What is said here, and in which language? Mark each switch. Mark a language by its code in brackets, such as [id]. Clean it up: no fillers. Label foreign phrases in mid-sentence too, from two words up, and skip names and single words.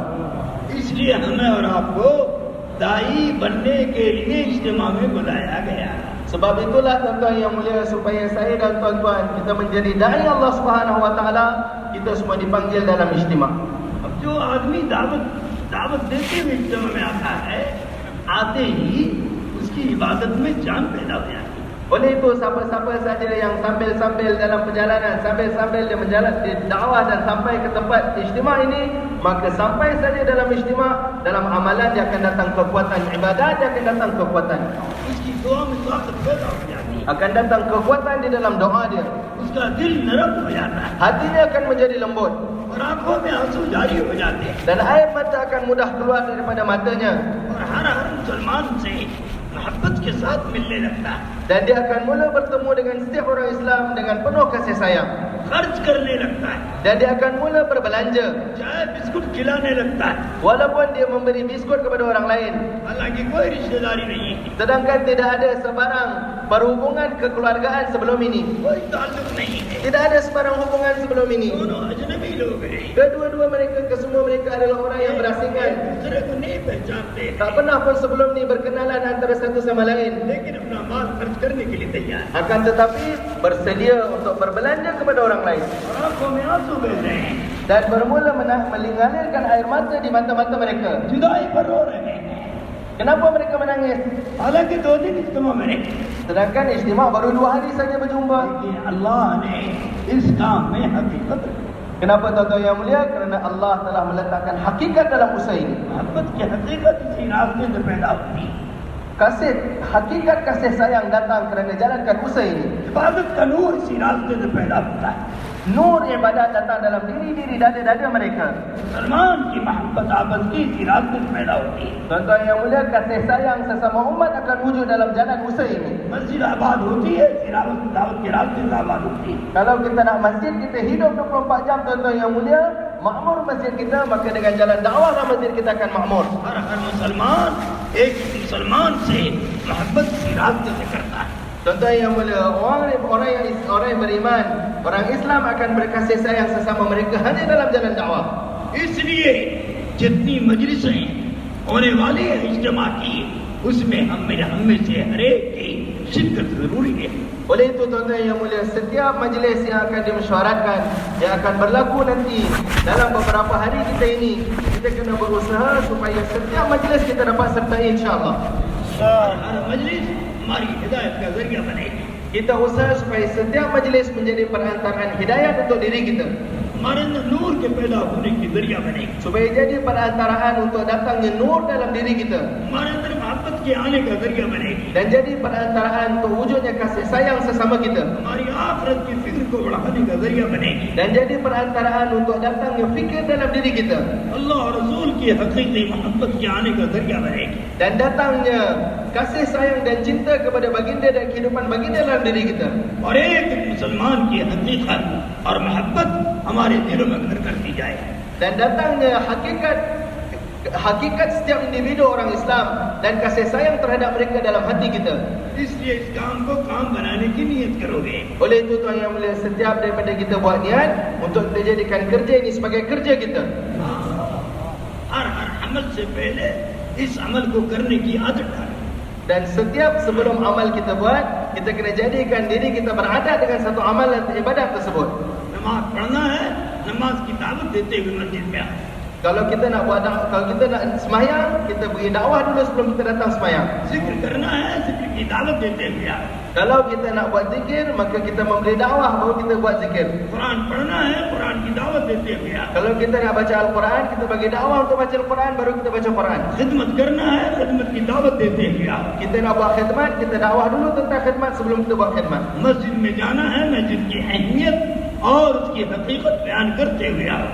[hi] इसलिए हमें और आपको दाई बनने के लिए इज्तिमा में बुलाया गया. [ms] Sebab itulah tuan-tuan yang mulia, supaya saya dan tuan-tuan kita menjadi dai [ar] الله سبحانه و تعالى, [ms] kita semua dipanggil dalam ijtima. [hi] अब जो आदमी दावत देते हुए इज्तिमा में आता है, आते ही उसकी इबादत में जान पैदा हो जाती है. [ms] Oleh itu siapa-siapa saja yang sambil-sambil dalam perjalanan, sambil-sambil dia menjalan di dakwah dan sampai ke tempat ijtima ini, maka sampai saja dalam ijtima, dalam amalan dia akan datang kekuatan, ibadat dia akan datang kekuatan. [hi] उसकी दुआ में ताकत पैदा हो जाती है. [ms] Akan datang kekuatan di dalam doa dia. [hi] उसका दिल नरम हो जाता है [ms] Hatinya akan menjadi lembut [hi] और आंखों में आंसू जारी हो जाते हैं. [ms] dan air mata akan mudah keluar daripada matanya. [hi] और हर मुसलमान से मोहब्बत के साथ मिलने लगता है, [ms] Dan dia akan mula bertemu dengan setiap orang Islam dengan penuh kasih sayang. [hi] खर्च करने लगता है, [ms] Dan dia akan mula berbelanja. [hi] चाय बिस्कुट खिलाने लगता है. [ms] Walaupun dia memberi biskut kepada orang lain, [hi] हालांकि कोई रिश्तेदारी नहीं है, [ms] sedangkan tidak ada sebarang perhubungan kekeluargaan sebelum ini. [hi] कोई ताल्लुक नहीं है. [ms] Tidak ada sebarang hubungan sebelum ini. [hi] दोनों अजनबी लोग हैं, [ms] Kedua-dua mereka, kesemua mereka adalah orang yang berasingan. [hi] एक दूसरे को नहीं पहचानते, [ms] Tak pernah pun sebelum ni berkenalan antara satu sama lain. [hi] लेकिन अपना माल खर्च करने के लिए तैयार है. [ms] Akan tetapi bersedia untuk berbelanja kepada orang lain. [hi] और आंखों में आंसू बह रहे हैं, [ms] Dan bermula mengalirkan air mata di mata-mata mereka. [hi] जुदाई पर रो रहे हैं. [ms] Kenapa mereka menangis? [hi] हालांकि 2 दिन इज्तिमा में नहीं, [ms] Sedangkan ijtima baru 2 hari saja berjumpa. [hi] लेकिन अल्लाह ने इस काम में हकीकत रखी. [ms] Kenapa tuan-tuan yang mulia? Kerana Allah telah meletakkan hakikat dalam usaha ini. [hi] मोहब्बत की हकीकत इसी रास्ते से पैदा होती है. [ms] Hakikat kasih sayang datang kerana jalankan usaha ini. [hi] इबादत का नूर इसी रास्ते से पैदा होता है. [ms] Nur ibadat datang dalam diri-diri dada-dada mereka. [hi] मुसलमान की मोहब्बत आपस की इसी रास्ते से पैदा होती है. [ms] Tuan-tuan yang mulia, kasih sayang sesama umat akan wujud dalam jalan usaha ini. [hi] मस्जिद आबाद होती है इसी दावत के रास्ते से आबाद होती है. [ms] Kalau kita nak masjid kita hidup 24 jam tuan-tuan yang mulia, makmur masjid kita, maka dengan jalan dakwah masjid kita akan makmur. [hi] हर मुसलमान एक मुसलमान से मोहब्बत इसी रास्ते से करता है. [ms] Tuan-tuan yang mulia, orang yang beriman, orang Islam akan berkasih sayang sesama mereka hanya dalam jalan dakwah. [hi] इसलिए जितनी मजलिसें होने वाली है इज्तिमा की, उसमें हम में से हर एक की शिरकत जरूरी है. [ms] Oleh itu tuan-tuan yang mulia, setiap majlis yang akan dimesyuaratkan, yang akan berlaku nanti dalam beberapa hari kita ini, kita kena berusaha supaya setiap majlis kita dapat sertai insya-Allah. [hi] हर मजलिस हमारी हिदायत का जरिया बनेगी. [ms] Kita usaha supaya setiap majlis menjadi perantaraan hidayah untuk diri kita. [hi] हमारे अंदर नूर के पैदा होने की जरिया बनेगी. [ms] Supaya jadi perantaraan untuk datangnya nur dalam diri kita. [hi] हमारे अंदर मोहब्बत के आने का जरिया बनेगी. [ms] Dan jadi perantaraan untuk wujudnya kasih sayang sesama kita. [hi] हमारी आखिरत की फिक्र को बढ़ाने का जरिया बनेगी. [ms] Dan jadi perantaraan untuk datangnya fikir dalam diri kita. [hi] अल्लाह और रसूल की हकीकी मोहब्बत के आने का जरिया बनेगी. [ms] Dan datangnya kasih sayang dan cinta kepada baginda dan kehidupan baginda dalam diri kita. [hi] और एक मुसलमान की हकीकत और मोहब्बत हमारे दिलों में घर करती जाए. [ms] Dan datangnya hakikat setiap individu orang Islam dan kasih sayang terhadap mereka dalam hati kita. [hi] इसलिए इस काम को काम बनाने की नियत करोगे. [ms] Oleh itu tuan yang mulia, setiap daripada kita buat niat untuk kita jadikan kerja ini sebagai kerja kita. [hi] हर अमल से पहले इस अमल को करने की आदत डालो. [ms] Dan setiap sebelum amal kita buat, kita kena jadikan diri kita beradat dengan satu amal dan ibadat tersebut. [hi] नमाज पढ़ना है, नमाज की दावत देते हुए मस्जिद में आओ. [ms] Kalau kita nak sembahyang, kita beri dakwah dulu sebelum kita datang sembahyang. [hi] जिक्र करना है, जिक्र की दावत देते हुए आओ. [ms] Kalau kita nak buat zikir, maka kita memberi dakwah baru kita buat zikir. [hi] कुरान पढ़ना है, कुरान की दावत देते हुए आओ. [ms] Kalau kita nak baca Al-Quran, kita bagi dakwah untuk baca Al-Quran, baru kita baca Quran. [hi] खिदमत करना है, खिदमत की दावत देते हुए आओ. [ms] Kita nak buat khidmat, kita dakwah dulu tentang khidmat sebelum kita buat khidmat. [hi] मस्जिद में जाना है, मस्जिद की अहमियत और उसकी हकीकत बयान करते हुए आओ.